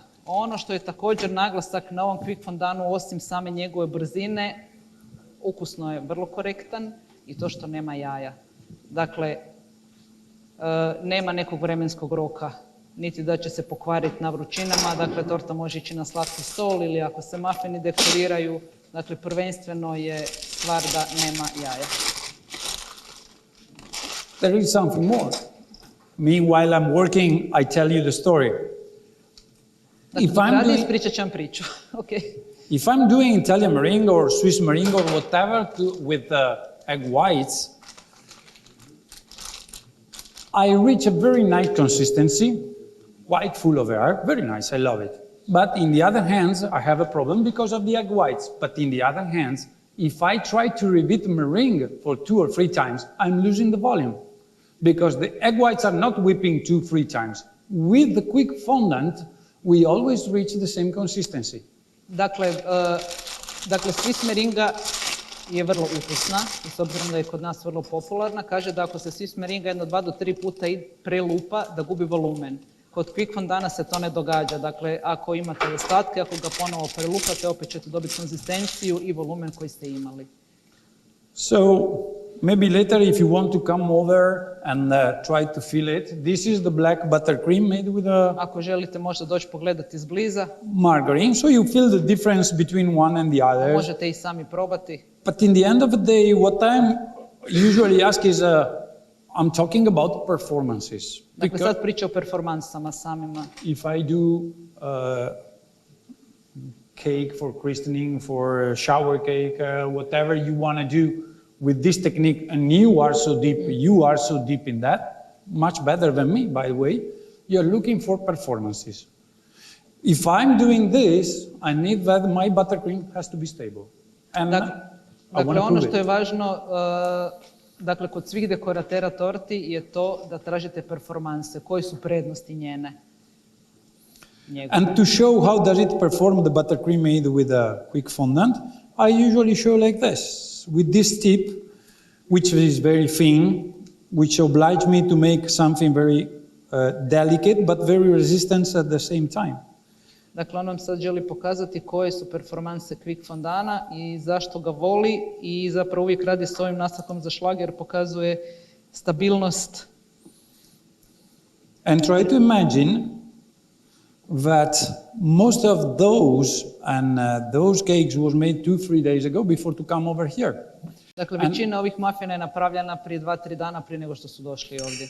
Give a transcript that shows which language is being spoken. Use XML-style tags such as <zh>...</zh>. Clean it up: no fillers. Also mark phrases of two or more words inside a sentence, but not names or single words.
<hr>Ono što je također naglasak na ovom quick fondanu, osim same njegove brzine, ukusno je vrlo korektan i to što nema jaja. Dakle, nema nekog vremenskog roka, niti da će se pokvariti na vrućinama, dakle torta može ići na slatki sol ili ako se mafini dekoriraju, dakle prvenstveno je stvar da nema jaja.</hr> <en>There is something more. Meanwhile I'm working, I tell you the story.</en> <hr>Dakle, ispričat ću vam priču.</hr> <en>Okay. If I'm doing Italian meringue or Swiss meringue or whatever with egg whites, I reach a very nice consistency, quite full of air, very nice, I love it. But in the other hand, I have a problem because of the egg whites. But in the other hand, if I try to repeat meringue for 2 or 3 times, I'm losing the volume. Because the egg whites are not whipping 2-3 times. With the quick fondant, we always reach the same consistency.</en> <hr>Dakle, Swiss meringa je vrlo ukusna i s obzirom da je kod nas vrlo popularna, kaže da ako se Swiss meringa 1, 2 do 3 puta prelupa, da gubi volumen. Kod quick fondana se to ne događa. Dakle, ako imate ostatke, ako ga ponovo prelupate, opet ćete dobiti konzistenciju i volumen koji ste imali.</hr> <en>So, maybe later if you want to come over and try to feel it, this is the black buttercream made with a...</en> <hr>Ako želite možda doći pogledati izbliza.</hr> <en>Margarine, so you feel the difference between one and the other.</en> <hr>Možete i sami probati.</hr> <en>But in the end of the day, what I usually ask is, I'm talking about performances.</en> <hr>Dakle, sad priča o performansama samima.</hr> <en>If I do cake for christening, for shower cake, whatever you want to do with this technique, and you are so deep in that, much better than me, by the way, you're looking for performances. If I'm doing this, I need that my buttercream has to be stable. And</en> <hr>dakle, ono što je važno, dakle, kod svih dekoratera torti je to da tražite performanse. Koje su prednosti njene?</hr> <en>And to show how does it perform the buttercream made with a quick fondant, I usually show like this, with this tip, which is very thin, which oblige me to make something very delicate, but very resistant at the same time.</en> <hr>Dakle, on vam sad želi pokazati koje su performanse quick fondana i zašto ga voli i zapravo uvijek radi s ovim nastavkom za šlager, pokazuje stabilnost.</hr> <en>And try to imagine that most of those cakes was made 2-3 days ago before to come over here.</en> <hr>Dakle, većina ovih mafina je napravljena prije 2-3 dana prije nego što su došli ovdje.</hr>